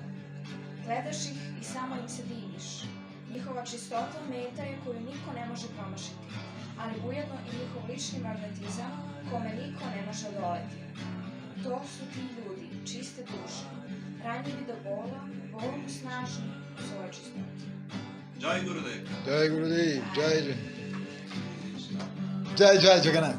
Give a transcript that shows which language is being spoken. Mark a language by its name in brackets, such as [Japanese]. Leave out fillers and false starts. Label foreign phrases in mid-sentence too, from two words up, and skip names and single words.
[Serbian] Gledaš ih i samo im se diviš. Njihova čistota meta je koju niko ne može promašiti, ali ujedno i njihov lični magnetizam kome niko ne može odoleti. To su ti ljudi, čiste duše, ranjivi do bola, bolom snažni u svojoj čistoti. [Sanskrit] Jai Gurudev. Jai Gurudev, Jai Jai Jai Jagannath.